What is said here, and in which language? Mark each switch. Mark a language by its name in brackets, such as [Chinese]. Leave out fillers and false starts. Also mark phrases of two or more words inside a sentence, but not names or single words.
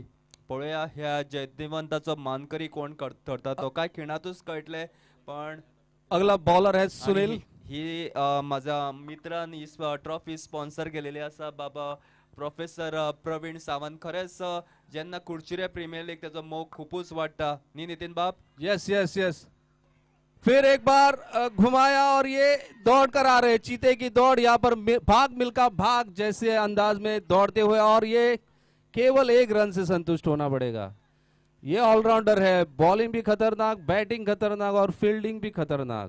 [Konkani] पळोवया ह्या जैतिवंताचो मानकरी कोण ठरता तो काय खिणातूच कळटले। पण [Hindi] अगला बॉलर है सुनील। [Konkani] ही माझा मित्रान ही ट्रॉफी स्पॉन्सर केलेली आसा बाबा प्रोफेसर प्रवीण सावंत। खरेंच जेन्ना कुडचिरे प्रीमियर लीग तेजो मोग खूपच वाडटा न्ही नितीन बाब। [English] yes yes yes, [Hindi] फिर एक बार घुमाया और ये दौड़ कर आ रहे हैं, चीते की दौड़ यहाँ पर भाग मिल्खा भाग जैसे अंदाज में दौड़ते हुए और ये केवल एक रन से संतुष्ट होना पड़ेगा। ये ऑलराउंडर है, बॉलिंग भी खतरनाक, बैटिंग खतरनाक और फील्डिंग भी खतरनाक।